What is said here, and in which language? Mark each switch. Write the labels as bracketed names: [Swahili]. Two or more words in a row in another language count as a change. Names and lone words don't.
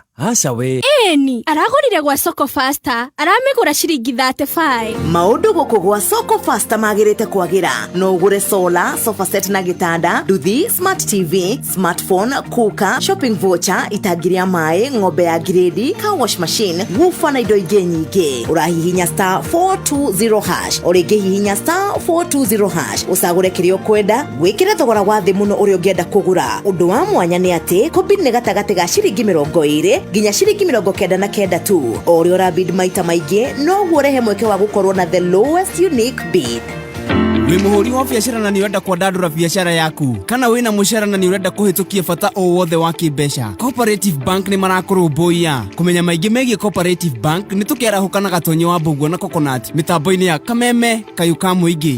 [Kikuyu] Aca we. Eni, aragorire gwa Soko Faster. Aramigura ciringi 35. Maundu guku gwa Soko Faster magirite kwagira. No ugure solar, [English] sofa set [Kikuyu] na gitanda, nduthi, [English] smart TV, smartphone, [Kikuyu] kuka, [English] shopping voucher, [Kikuyu] itagiria mai, ng'ombe ya [English] grade, car wash machine, [Kikuyu] woofer na indo ingi nyingi. Urahihinya *420#. Urigihihinya *420#. Usagure kirio kwenda, gwikira thogora wa thi muno uri ungienda kugura. Undu wa mwanya ni ati kombini ni gatagati ga ciringi 20 nginya ciringi 99 tu. Ori ora bid maita maingi no guorehe mweke wa gukorwo na [English] the lowest unique bid. [Kikuyu] Wi muhuri wa biashara na ni urenda kwandandura biashara yaku kana wina mushara na ni urenda kuhitukia bata o wothe wa kibesha. Cooperative Bank ni marakurumbuia kumenya maingi megie Cooperative Bank ni tukiarahuka na gatonyo wa Mbugua na Coconut mitambo-ini ya Kameme Kayuka Muingi.